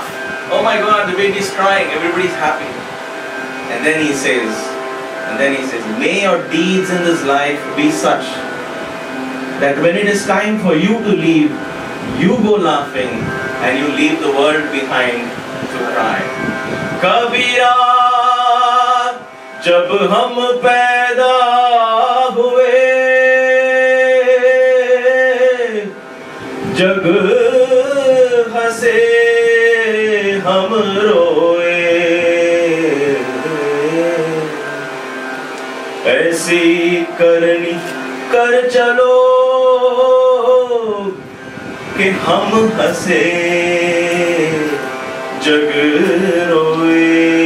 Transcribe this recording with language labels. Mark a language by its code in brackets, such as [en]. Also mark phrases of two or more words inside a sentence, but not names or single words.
[en] Oh my God, the baby's crying, everybody's happy. And then he says, And then he says, may your deeds in this life be such that when it is time for you to leave, you go laughing and you leave the world behind to cry. [hi] Kabira, जब हम पैदा हुए, जग हँसे हम रोए. ऐसी करनी कर चलो कि हम हंसे जग रोए.